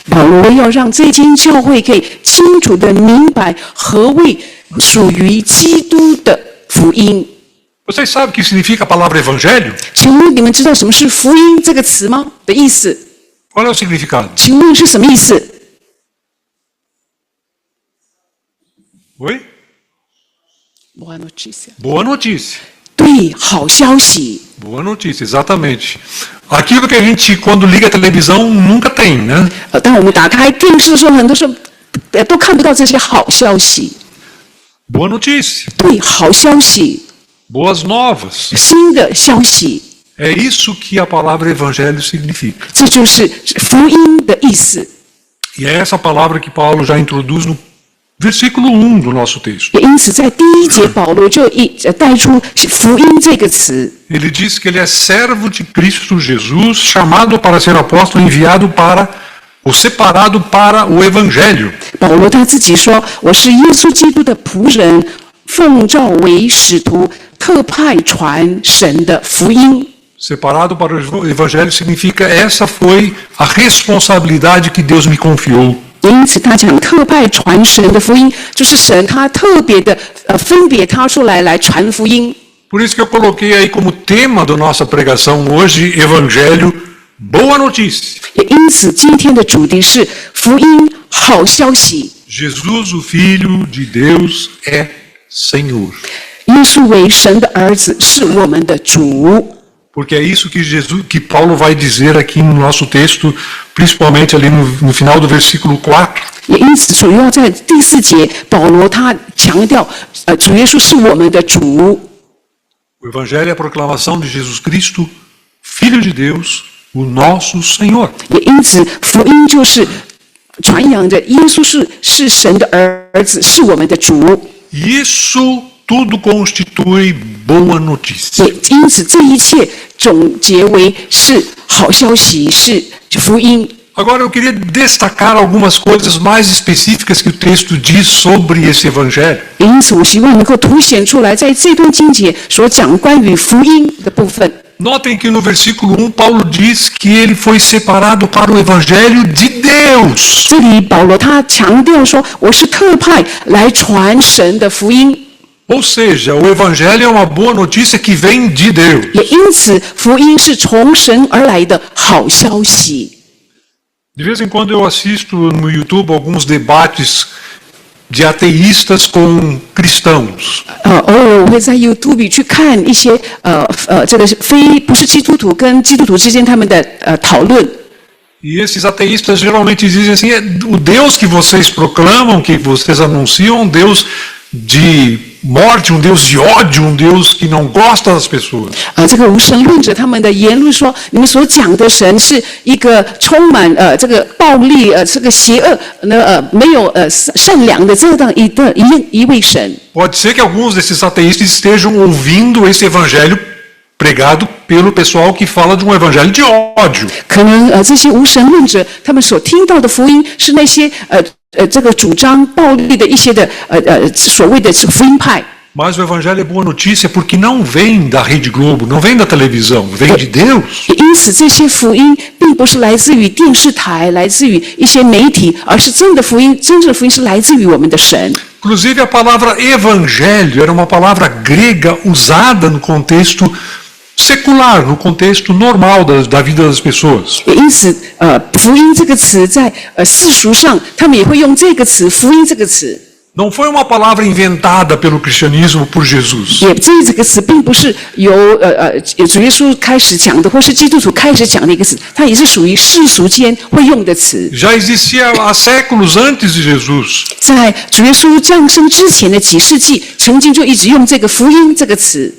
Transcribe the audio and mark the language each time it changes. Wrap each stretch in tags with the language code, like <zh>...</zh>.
<zh>保罗要让这间教会可以清楚的明白何谓属于基督的福音。</zh> <pt>Vocês sabem o que significa a palavra Evangelho?</pt> <zh>请问你们知道什么是福音这个词吗？的意思？</zh> <pt>Qual é o significado?</pt> <zh>请问是什么意思？</zh> <pt>Oi? Boa notícia。 Boa notícia.</pt> <zh>对，好消息。</zh> <pt>Boa notícia, exatamente. Aquilo que a gente, quando liga a televisão, nunca tem, né?</pt> <zh>当我们打开电视的时候，很多时候都看不到这些好消息。</zh> <pt>Boa notícia,</pt> <zh>对，好消息，</zh> <pt>boas novas.</pt> <zh>新的消息，</zh> <pt>É isso que a palavra evangelho significa.</pt> <zh>这就是福音的意思。</zh> <pt>E é essa palavra que Paulo já introduz no versículo 1 do nosso texto.</pt> <zh>也因此，在第一节，保罗就带出福音这个词。</zh> <pt>Ele diz que ele é servo de Cristo Jesus, chamado para ser apóstolo, enviado para, ou separado para o evangelho.</pt> <zh>保罗他自己说：“我是耶稣基督的仆人，奉召为使徒，特派传神的福音。”</zh> <pt>Separado para o evangelho significa essa foi a responsabilidade que Deus me confiou.</pt> <zh>因此，他讲特派传神的福音，就是神他特别的分别他出来传福音。</zh> <pt>Por isso que eu coloquei aí como tema da nossa pregação hoje, evangelho, boa notícia.</pt> <zh>也因此，今天的主题是福音好消息。</zh> <pt>Jesus, o Filho de Deus, é Senhor.</pt> <zh>耶稣为神的儿子，是我们的主。</zh> <pt>Porque é isso que Paulo vai dizer aqui no nosso texto, principalmente ali no final do versículo 4.</pt> <zh>也因此，主要在第4节，保罗他强调，主耶稣是我们的主。</zh> <pt>O Evangelho é a proclamação de Jesus Cristo, Filho de Deus, o nosso Senhor.</pt> <zh>也因此，福音就是传扬着耶稣是神的儿子，是我们的主。</zh> <pt>E isso tudo constitui boa notícia.</pt> <zh>也因此，这一切总结为是好消息，是福音。</zh> <pt>Agora eu queria destacar algumas coisas mais específicas que o texto diz sobre esse Evangelho.</pt> <zh>因此，我希望能够凸显出来，在这段经节所讲关于福音的部分。</zh> <pt>Notem que no versículo 1 Paulo diz que ele foi separado para o Evangelho de Deus.</pt> <zh>这里保罗他强调说：“我是特派来传神的福音。”</zh> <pt>Ou seja, o Evangelho é uma boa notícia que vem de Deus.</pt> <zh>也因此，福音是从神而来的好消息。</zh> <pt>De vez em quando eu assisto no YouTube alguns debates de ateístas com cristãos.</pt> <zh>偶尔我会在 YouTube 去看一些这个不是基督徒跟基督徒之间他们的讨论。</zh> <pt>E esses ateístas geralmente dizem assim: o Deus que vocês proclamam, que vocês anunciam, um Deus de morte, um Deus de ódio, um Deus que não gosta das pessoas.</pt> <zh>这个无神论者他们的言论说，你们所讲的神是一个充满这个暴力这个邪恶没有善良的这样一位神。</zh> <pt>Pode ser que alguns desses ateístas estejam ouvindo esse evangelho pregado pelo pessoal que fala de um evangelho de ódio.</pt> <zh>可能这些无神论者他们所听到的福音是那些这个主张暴力的一些的所谓的福音派。</zh> <pt>Mas o evangelho é boa notícia porque não vem da Rede Globo, não vem da televisão, vem de Deus.</pt> <zh>因此，这些福音并不是来自于电视台，来自于一些媒体，而是真的福音，真正的福音是来自于我们的神。</zh> <pt>Inclusive a palavra evangelho era uma palavra grega usada no contexto secular, no contexto normal da vida das pessoas.</pt> <zh>也因此，福音这个词在世俗上，他们也会用这个词“福音”这个词。</zh> <pt>Não foi uma palavra inventada pelo cristianismo por Jesus.</pt> <zh>也这个词并不是由主耶稣开始讲的，或是基督徒开始讲的一个词，它也是属于世俗间会用的词。</zh> <pt>Já existia há séculos antes de Jesus.</pt> <zh>在主耶稣降生之前的几世纪，曾经就一直用这个“福音”这个词。</zh>